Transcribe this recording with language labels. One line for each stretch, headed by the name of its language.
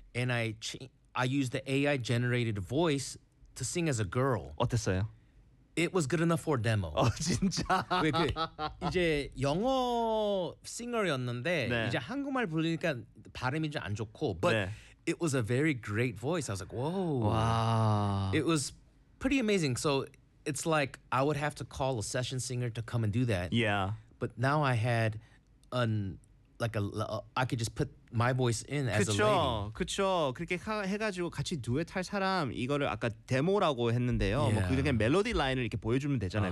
English: And I used the AI generated voice to sing as a girl.
Korean: 어땠어요?
English: It was good enough for a demo.
Korean: 어, 진짜? 왜, 그, 이제 영어 싱어였는데 네. 이제 한국말 부르니까 발음이 좀 안 좋고 but 네.
English: it was a very great voice. I was like, whoa. Wow. It was pretty amazing. So it's like I would have to call a session singer to come and do that. Yeah. But now I had an... like a, I could just put my voice in as
Korean: 그쵸,
English: a lady.
Korean: 그쵸. 그렇게 해가지고 같이 듀엣할 사람 이거를 아까 데모라고 했는데요.
English: Yeah.
Korean: 뭐 그냥 멜로디 라인을 이렇게 보여주면 되잖아요.